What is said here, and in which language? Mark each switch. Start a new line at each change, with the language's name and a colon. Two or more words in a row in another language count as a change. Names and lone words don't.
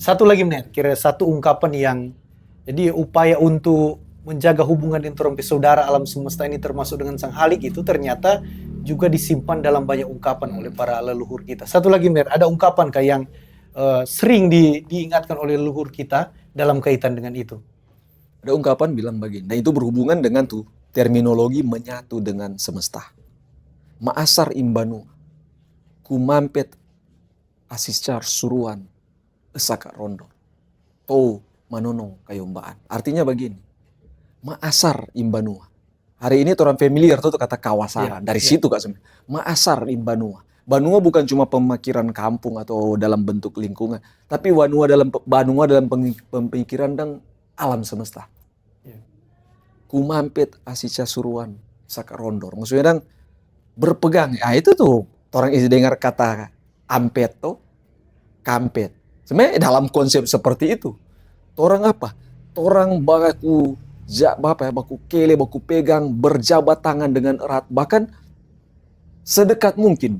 Indonesian: Satu lagi Ner, kira satu ungkapan yang jadi upaya untuk menjaga hubungan dengan saudara alam semesta ini termasuk dengan Sang Halik itu ternyata juga disimpan dalam banyak ungkapan oleh para leluhur kita. Satu lagi Ner, ada ungkapan kayak yang sering diingatkan oleh leluhur kita dalam kaitan dengan itu. Ada ungkapan bilang begini, nah itu berhubungan dengan tuh terminologi menyatu dengan semesta.
Tombulu: Maasar imbanu, kumampet asiscar suruan, esaka rondo, to manono kayombaan.
Indonesian: Artinya begini,
Tombulu: maasar imbanua.
Indonesian: Hari ini orang familiar tuh kata kawasaran. Dari situ Kak sebenarnya.
Tombulu: Maasar imbanua.
Indonesian: Banua bukan cuma pemikiran kampung atau dalam bentuk lingkungan, tapi banua dalam pemikiran dan alam semesta.
Tombulu: Kumampet asisca suruan saka rondor.
Indonesian: Maksudnya dang berpegang. Itu tuh orang isi dengar kata ampet tuh, kampet. Sebenarnya dalam konsep seperti itu. Orang apa? Orang baku kele, baku pegang, berjabat tangan dengan erat, bahkan sedekat mungkin.